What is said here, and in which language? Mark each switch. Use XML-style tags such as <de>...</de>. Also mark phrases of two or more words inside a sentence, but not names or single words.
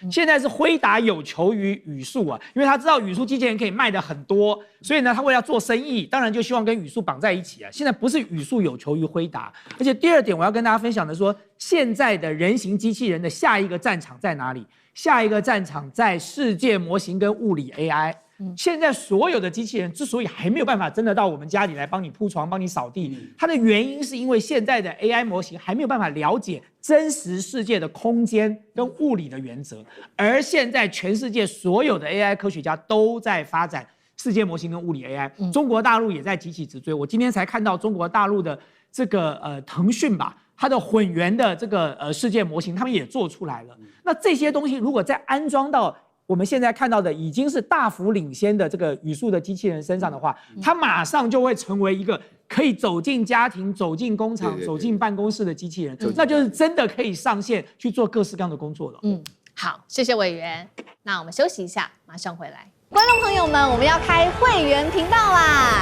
<zh>現在是輝達有求於宇樹啊，因為他知道宇樹機器人可以賣得很多，所以呢，他為了做生意，當然就希望跟宇樹綁在一起啊。現在不是宇樹有求於輝達，而且第二點我要跟大家分享的說，現在的人形機器人的下一個戰場在哪裡？下一個戰場在世界模型跟物理 AI。現在所有的機器人之所以還沒有辦法真的到我們家裡來幫你鋪床、幫你掃地，它的原因是因為現在的 AI 模型還沒有辦法了解真實世界的空間跟物理的原則，而現在全世界所有的 AI 科學家都在發展世界模型跟物理 AI，中國大陸也在急起直追。我今天才看到中國大陸的這個騰訊吧。它的混元的這個世界模型，他們也做出來了。那這些東西如果再安裝到我們現在看到的已經是大幅領先的這個宇樹的機器人身上的話，它馬上就會成為一個可以走進家庭、走進工厂、走進辦公室的機器人，那就是真的可以上線去做各式各樣的工作了。好，謝謝委員。那我們休息一下，馬上回來。觀眾朋友們，我們要開會員頻道啦！</zh>